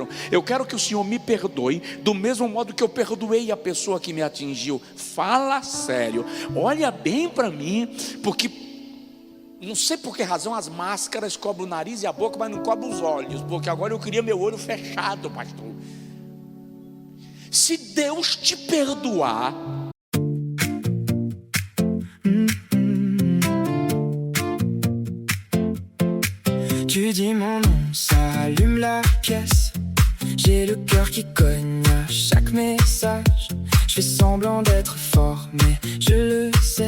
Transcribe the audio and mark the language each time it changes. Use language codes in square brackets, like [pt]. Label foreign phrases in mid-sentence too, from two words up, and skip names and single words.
[pt] Eu quero que o Senhor me perdoe do mesmo modo que eu perdoei a pessoa que me atingiu. Fala sério, olha bem para mim, porque não sei por que razão as máscaras cobrem o nariz e a boca, mas não cobrem os olhos, porque agora eu queria meu olho fechado, pastor. Se Deus te perdoar, [fr] tu dis mon nom, ça allume la pièce. J'ai le cœur qui cogne à chaque message. Je fais semblant d'être fort, mais je le sais.